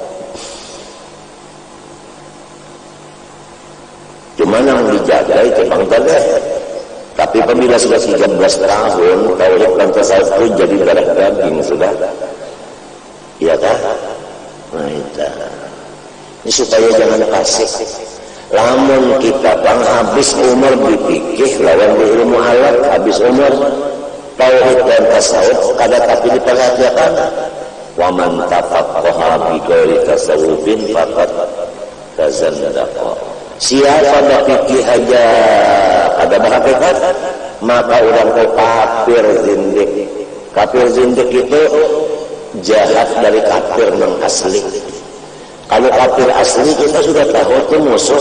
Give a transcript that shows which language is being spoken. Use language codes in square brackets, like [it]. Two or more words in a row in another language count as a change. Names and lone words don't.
[bjn] Cuma yang dijaga itu bangkale. Tapi apabila sudah 13 tahun, tauhid dan tasawuf itu jadi darah daging sudah. Iya kan? Nah itu. Ini supaya jangan pasif. Lamun kita bang habis umur dipikir lawan di ilmu halal, habis umur tauhid dan tasawuf kada tapi diperhatikan. [ar] ومن تفقه بغير تصوف فقد تزندق. [bjn] Siapa berfikih aja kada berhakikat, maka orang itu kafir zindik. Kafir zindik itu jahat dari kafir yang asli. Kalau kafir asli kita sudah tahu itu musuh.